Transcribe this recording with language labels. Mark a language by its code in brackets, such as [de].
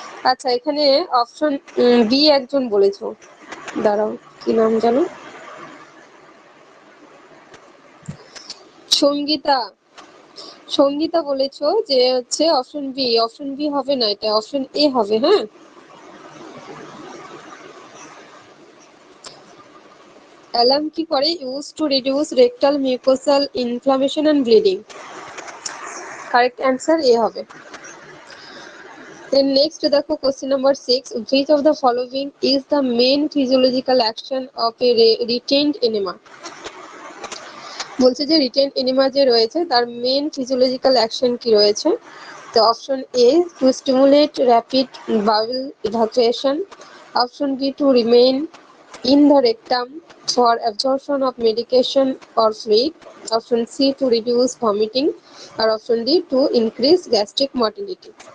[bn] আচ্ছা, এখানে option B একজন বলেছো, দাঁড়াও কি নাম জানো, সঙ্গীতা। সঙ্গীতা বলেছো যে হচ্ছে অপশন বি। অপশন বি হবে না, এটা অপশন এ হবে। হ্যাঁ, অ্যালার্ম কি করে? [en] Use to reduce rectal mucosal inflammation and bleeding, correct answer A হবে। Then next দেখো question number 6, which of the following is the main physiological action of a retained enema? [bn] বলছে যে রিটেন এনিমা যে রয়েছে তার মেন ফিজিওলজিক্যাল অ্যাকশন কি রয়েছে। তো option A two stimulate rapid Baul evacuation, option B to remain in the rectum for absorption of medication or fluid, option C to reduce vomiting, আর option D to increase gastric motility।